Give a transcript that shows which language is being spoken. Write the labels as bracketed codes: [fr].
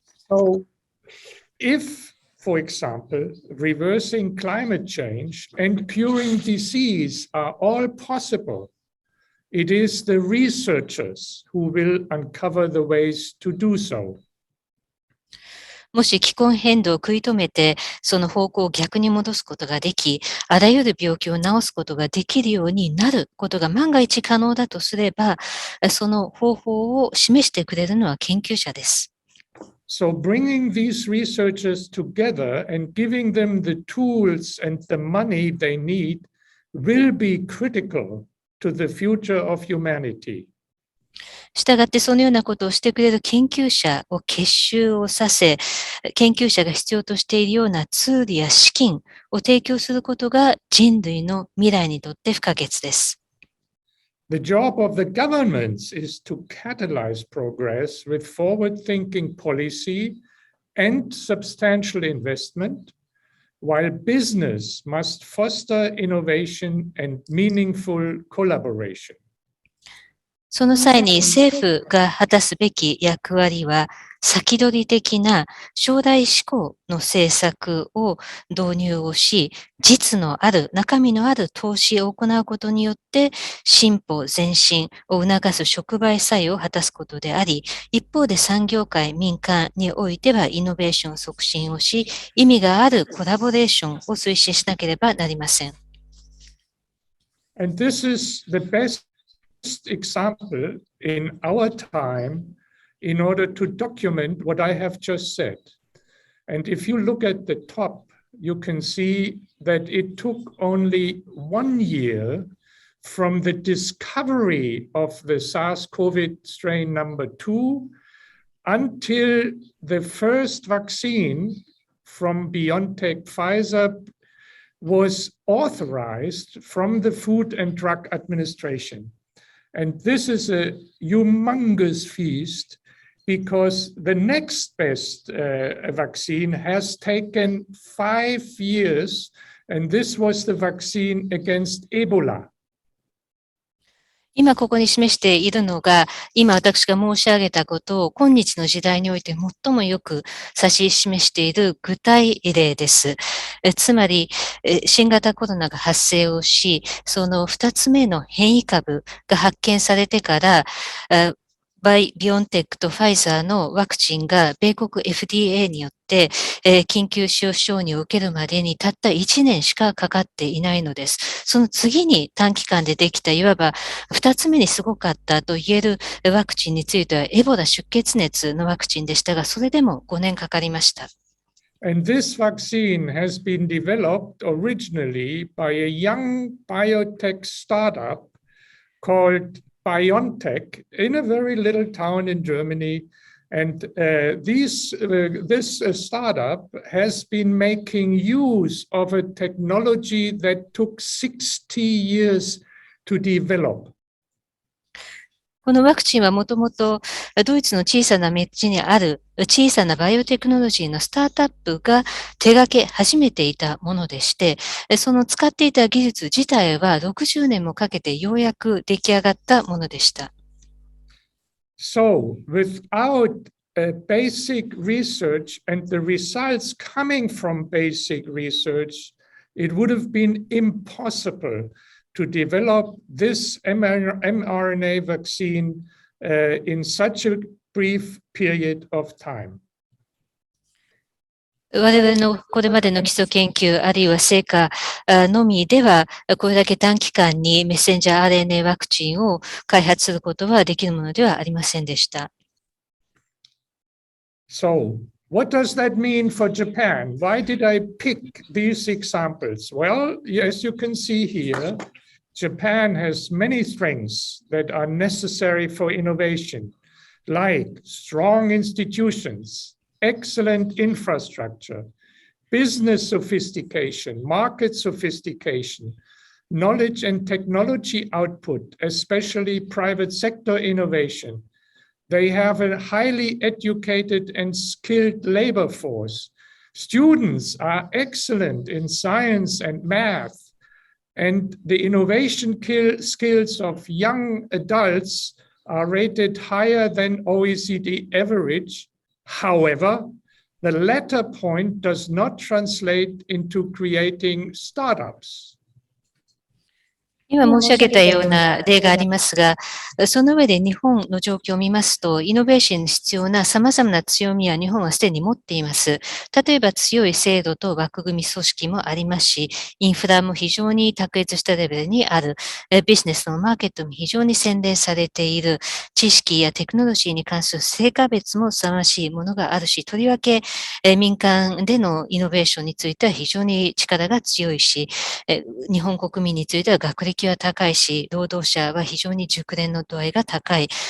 [en] So, if, for example, reversing climate change and curing disease are all possible, it is the researchers who will uncover the ways to do so. [ja] もし気候変動を食い止めて、その方向を逆に戻すことができ、あらゆる病気を治すことができるようになることが万が一可能だとすれば、その方法を示してくれるのは研究者です。 [en] So bringing these researchers together and giving them the tools and the money they need will be critical to the future of humanity. [ja] したがってそのようなことをしてくれる研究者を結集をさせ、研究者が必要としているようなツールや資金を提供することが人類の未来にとって不可欠です。 [en] The job of the governments is to catalyze progress with forward-thinking policy and substantial investment, while business must foster innovation and meaningful collaboration. [ja] その際に政府が果たすべき役割は、先取り的な将来志向の政策を導入をし、実のある、中身のある投資を行うことによって、進歩前進を促す触媒作用を果たすことであり、一方で産業界、民間においてはイノベーション促進をし、意味があるコラボレーションを推進しなければなりません。 [en] And this is the best example in our time in order to document what I have just said. And if you look at the top, you can see that it took only 1 year from the discovery of the SARS-CoV strain number 2 until the first vaccine from BioNTech Pfizer was authorized from the Food and Drug Administration. And this is a humongous feast because the next best vaccine has taken 5 years, and this was the vaccine against Ebola. [ja] 今ここに示しているのが、今私が申し上げたことを今日の時代において最もよく指し示している具体例です。つまり、新型コロナが発生をし、その2つ目の変異株が発見されてから、ビオンテックとファイザーのワクチンが米国 FDA によって、緊急使用承認を受けるまでにたった1年しかかかっていないのです。その次に短期間でできた、いわば2つ目にすごかったと言えるワクチンについては、エボラ出血熱のワクチンでしたが、それでも5年かかりました。 [en] And this vaccine has been developed originally by a young biotech startup called BioNTech in a very little town in Germany. And this startup has been making use of a technology that took 60 years to develop. [ja] このワクチンはもともとドイツの小さな町にある小さなバイオテクノロジーのスタートアップが手掛け始めていたものでして、その使っていた技術自体は60年もかけてようやく出来上がったものでした。 [en] So, without basic research and the results coming from basic research, it would have been impossible to develop this mRNA vaccine in such a brief period of time. [ja] 我々のこれまでの基礎研究あるいは成果のみでは、これだけ短期間にメッセンジャー RNA ワクチンを開発することはできるものではありませんでした。 [en] So, what does that mean for Japan? Why did I pick these examples? Well, as you can see here, Japan has many strengths that are necessary for innovation, like strong institutions, excellent infrastructure, business sophistication, market sophistication, knowledge and technology output, especially private sector innovation. They have a highly educated and skilled labor force. Students are excellent in science and math, and the innovation skills of young adults are rated higher than OECD average. However, the latter point does not translate into creating startups. [ja] 今申し上げたような例がありますが、その上で日本の状況を見ますと、イノベーションに必要な様々な強みは日本はすでに持っています。例えば強い制度と枠組み組織もありますし、インフラも非常に卓越したレベルにある、ビジネスのマーケットも非常に洗練されている、知識やテクノロジーに関する成果別も凄まじいものがあるし、とりわけ民間でのイノベーションについては非常に力が強いし、日本国民については学歴は高いし、労働者は非常に熟練の度合いが高い。